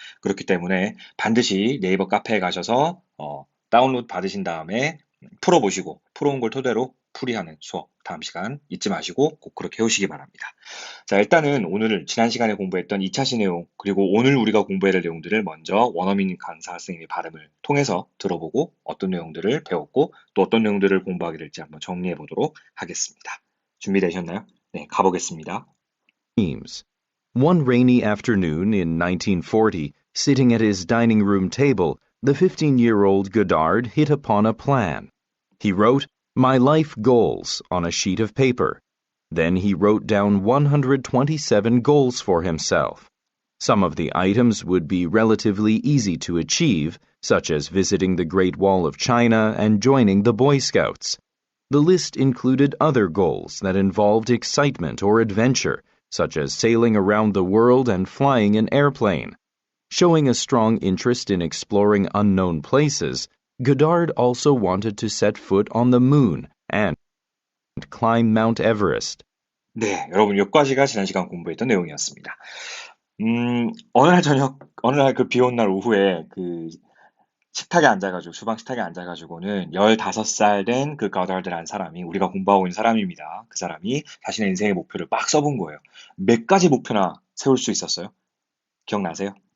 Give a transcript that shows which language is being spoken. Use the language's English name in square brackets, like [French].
[Korean] 그렇기 때문에 반드시 네이버 카페에 가셔서 다운로드 받으신 다음에 풀어보시고 풀어온 걸 토대로 풀이하는 수업 다음 시간 잊지 마시고 꼭 그렇게 해오시기 바랍니다. 자, 일단은 오늘 지난 시간에 공부했던 2차시 내용, 그리고 오늘 우리가 공부해야 될 내용들을 먼저 원어민 강사 선생님의 발음을 통해서 들어보고 어떤 내용들을 배웠고 또 어떤 내용들을 공부하게 될지 한번 정리해 보도록 하겠습니다. 준비되셨나요? 네, 가보겠습니다. [English] Dreams. One rainy afternoon in 1940, sitting at his dining room table, the 15-year-old Godard hit upon a plan. He wrote, "My life goals," on a sheet of paper. Then he wrote down 127 goals for himself. Some of the items would be relatively easy to achieve, such as visiting the Great Wall of China and joining the Boy Scouts. The list included other goals that involved excitement or adventure, such as sailing around the world and flying an airplane. Showing a strong interest in exploring unknown places, Goddard also wanted to set foot on the moon and climb Mount Everest. [Korean] 네, 여러분 여기까지가 지난 시간 공부했던 내용이었습니다. 어느 날 저녁, 어느 날 그 비 온 날 오후에 그 식탁에 앉아가지고, 주방 식탁에 앉아가지고는 15살 된 그 가다드라는 사람이, 우리가 공부하고 있는 사람입니다. 그 사람이 자신의 인생의 목표를 막 써본 거예요. 몇 가지 목표나 세울 수 있었어요? 기억나세요?